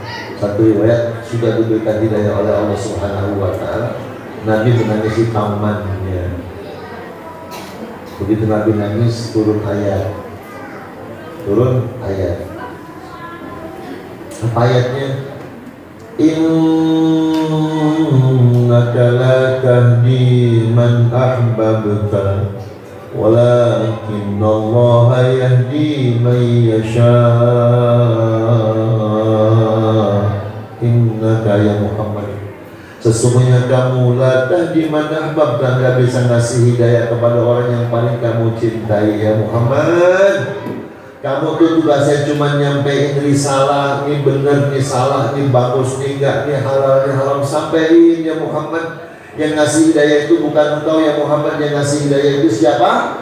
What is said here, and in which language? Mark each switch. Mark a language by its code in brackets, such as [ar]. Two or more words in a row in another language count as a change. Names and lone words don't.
[id] Satu riwayat sudah diberikan hidayah oleh Allah [ar] سبحانه وتعالى. [id] Nabi menangisi pamannya. Begitu Nabi nangis, turun ayat. Apa ayatnya? [ar] إنك لا تهدي من أحببت ولكن الله يهدي من يشاء. إنك يا محمد, [id] sesungguhnya kamu [ar] لا تهدي من أحببت, [id] enggak bisa ngasih hidayah kepada orang yang paling kamu cintai [ar] يا محمد. [id] Kamu tuh tugasnya cuma nyampein risalah, ini bener, ini salah, ini bagus, ini enggak, ini halal, ini haram, sampein [ar] يا محمد. [id] Yang ngasih hidayah itu bukan engkau [ar] يا محمد, [id] yang ngasih hidayah itu siapa?